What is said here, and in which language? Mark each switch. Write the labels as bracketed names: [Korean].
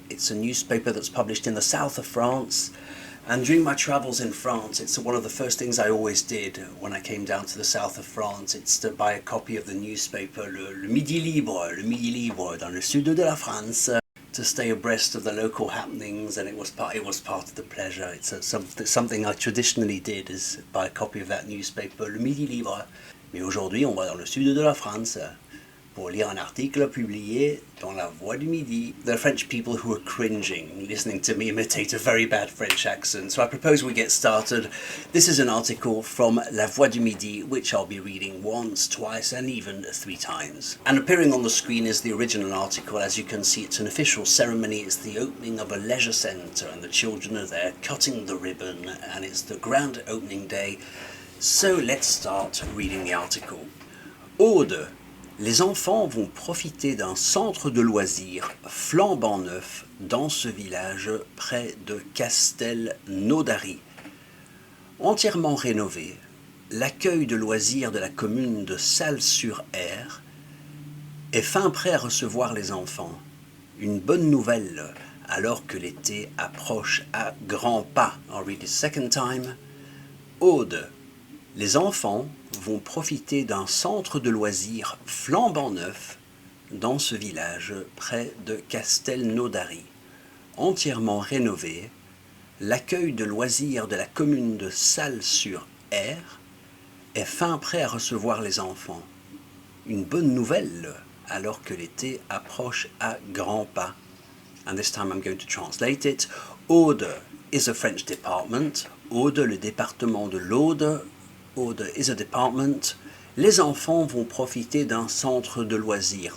[English] It's a newspaper that's published in the south of France. And during my travels in France, it's one of the first things I always did when I came down to the south of France. It's to buy a copy of the newspaper, le Midi Libre, [French] dans le sud de la France, [English] to stay abreast of the local happenings, and it was part of the pleasure. It's something I traditionally did, is buy a copy of that newspaper, le Midi Libre. [French] Mais aujourd'hui, on va dans le sud de la France pour lire un article publié dans La Voix du Midi. [English] There are French people who are cringing listening to me imitate a very bad French accent, so I propose we get started. This is an article from La Voix du Midi, which I'll be reading once, twice, and even 3 times. And appearing on the screen is the original article. As you can see, it's an official ceremony. It's the opening of a leisure centre, and the children are there cutting the ribbon, and it's the grand opening day. So let's start reading the article. [French] Aude. Les enfants vont profiter d'un centre de loisirs flambant neuf dans ce village près de Castelnaudary. Entièrement rénové, l'accueil de loisirs de la commune de Salles-sur-Aire est fin prêt à recevoir les enfants. Une bonne nouvelle alors que l'été approche à grands pas. [English] I'll read it a second time. [French] Aude. Les enfants vont profiter d'un centre de loisirs flambant neuf dans ce village près de Castelnaudary. Entièrement rénové, l'accueil de loisirs de la commune de Salles-sur-Aire est fin prêt à recevoir les enfants. Une bonne nouvelle alors que l'été approche à grands pas. [English] And this time I'm going to translate it. Aude is a French department. [French] Aude, le département de l'Aude. [English] Aude is a department. [French] Les enfants vont profiter d'un centre de loisirs.